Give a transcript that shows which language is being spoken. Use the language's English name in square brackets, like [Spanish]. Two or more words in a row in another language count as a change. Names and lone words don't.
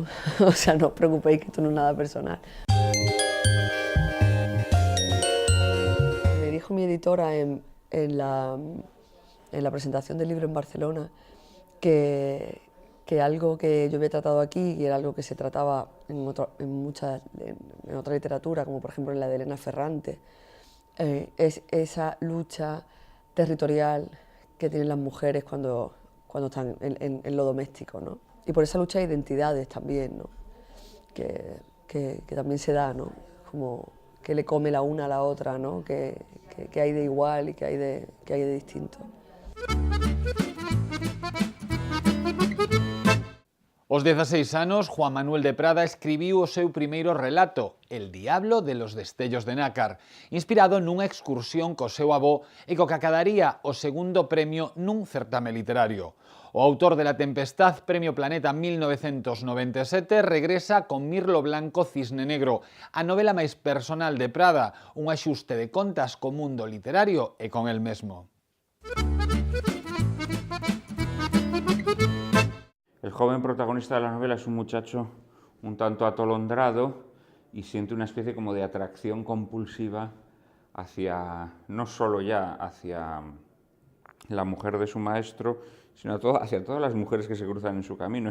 [Spanish] O sea, no os preocupéis, que esto no es nada personal. Me dijo mi editora en la presentación del libro en Barcelona que algo que yo había tratado aquí, y era algo que se trataba en otra literatura, como por ejemplo en la de Elena Ferrante, es esa lucha territorial que tienen las mujeres cuando cuando están en lo doméstico, ¿no? Y por esa lucha de identidades también, ¿no? Que también se da, ¿no? Como que le come la una a la otra, ¿no? Que hay de igual y que hay de distinto. [Galician] Aos 16 anos, Juan Manuel de Prada escribiu o seu primeiro relato, El diablo de los destellos de nácar, inspirado nunha excursión co seu avó e co que acadaría o segundo premio nun certame literario. O autor de La Tempestad, Premio Planeta 1997, regresa con Mirlo Blanco Cisne Negro, a novela máis personal de Prada, un axuste de contas co mundo literario e con el mesmo. [Spanish] El joven protagonista de la novela es un muchacho un tanto atolondrado y siente una especie como de atracción compulsiva hacia, no solo ya hacia la mujer de su maestro, sino hacia todas las mujeres que se cruzan en su camino.